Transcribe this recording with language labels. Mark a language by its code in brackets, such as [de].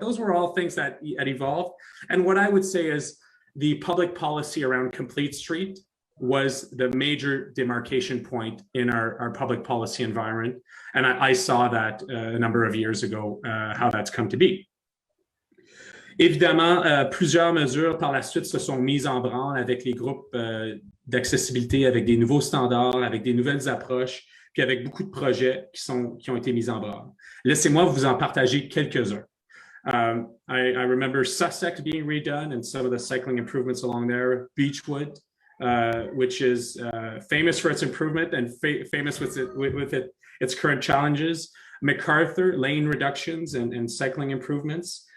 [en] Those were all things that had evolved. And what I would say is the public policy around Complete Street was the major demarcation point in our public policy environment. And I saw that a number of years ago, how that's come to be. [fr] Évidemment, plusieurs mesures par la suite se sont mises en branle avec les groupes d'accessibilité, avec des nouveaux standards, avec des nouvelles approches, puis avec beaucoup de projets qui ont été mis en branle. Laissez-moi vous en partager quelques-uns. [en] I remember Sussex being redone and some of the cycling improvements along there. Beechwood, which is famous for its improvement and famous with its current challenges. MacArthur, lane reductions and cycling improvements.